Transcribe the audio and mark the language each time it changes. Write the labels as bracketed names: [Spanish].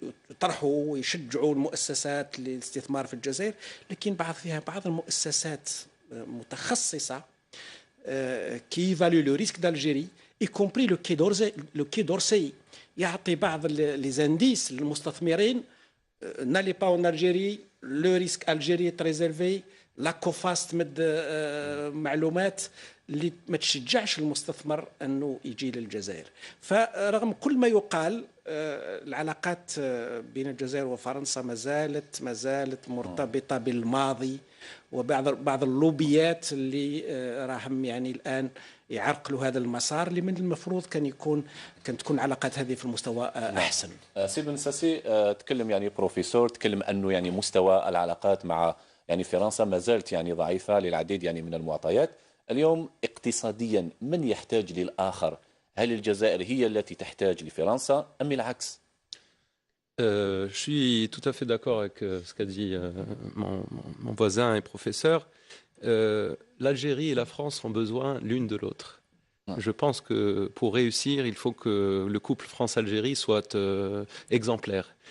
[Arabic] يطرحوا ويشجعوا المؤسسات للاستثمار في الجزائر، لكن فيها بعض المؤسسات متخصصة [French] كي فالو لو ريسك d'Algérie y compris le Quai d'Orsay [Arabic] يعطي بعض [French] les indices [Arabic] للمستثمرين. [French] n'allez pas en Algérie, le risque Algérie est très élevé. [Arabic] لا كوفاس تمد معلومات اللي ما تشجعش المستثمر أنه يجي للجزائر. فرغم كل ما يقال العلاقات بين الجزائر وفرنسا ما زالت مرتبطة بالماضي، وبعض اللوبيات اللي راهم يعني الآن يعرقلوا هذا المسار اللي من المفروض كان تكون علاقات هذه في المستوى أحسن. سي بن ساسي تكلم يعني بروفيسور تكلم أنه يعني مستوى العلاقات مع يعني فرنسا ما زالت يعني ضعيفة للعديد يعني من المعطيات. اليوم اقتصاديا من يحتاج للآخر؟ هل الجزائر هي التي تحتاج لفرنسا أم العكس؟ [French] Je suis tout à fait d'accord avec ce qu'a dit mon voisin et professeur. L'Algérie et la France ont besoin l'une de l'autre. Je pense que pour réussir, il faut que le couple France-Algérie soit exemplaire.